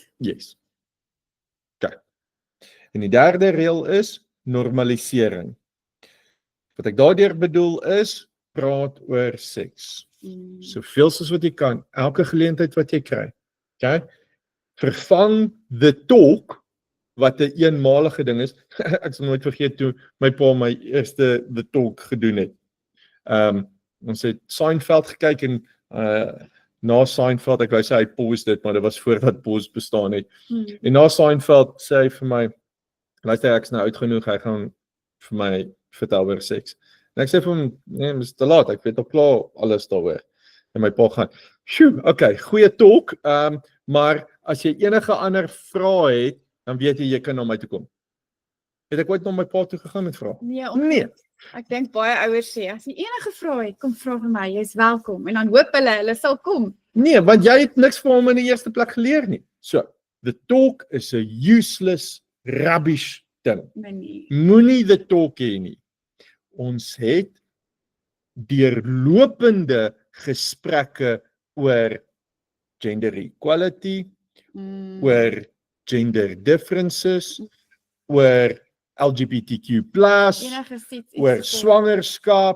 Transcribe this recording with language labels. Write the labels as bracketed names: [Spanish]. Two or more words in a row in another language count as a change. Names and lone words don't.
[English] Yes. Okay. [Afrikaans] En die derde reël is normalisering. Wat ek daardeur bedoel is, praat oor seks. Soveel soos wat jy kan, elke geleentheid wat jy kry. Okay? Vervang [English] the talk, [Afrikaans] wat 'n eenmalige ding is. Ek sal nooit vergeet toe my pa my eerste [English] the talk [Afrikaans] gedoen het. Ons het Seinfeld gekyk en na Seinfeld, ek wou sê hy pause dit, maar dit was voordat pause bestaan het. En na Seinfeld sê hy vir my, luister, ek is nou oud genoeg, hy gaan vir my vertel oor seks. En ek sê vir hom, nee, dis te laat, ek weet al klaar alles daaroor. En my pa gaan, okay, goeie talk, maar as jy enige ander vrae het, dan weet jy kan na my toe kom. Het ek ooit na my pa toe gegaan met vrae? Nee. Ek dink baie ouers sê, as jy enige vrae het, kom vra vir my, jy's welkom. En dan hoop hulle sal kom. Nee, want jy het niks vir hom in die eerste plek geleer nie. [English] So, the talk is a useless, rubbish ding. [Afrikaans] Nee. Moenie [English] the talk [Afrikaans] hê nie. Ons het deurlopende gesprekke oor [English] gender equality, [Afrikaans] oor [English] gender differences, [Afrikaans] oor LGBTQ+, oor swangerskap.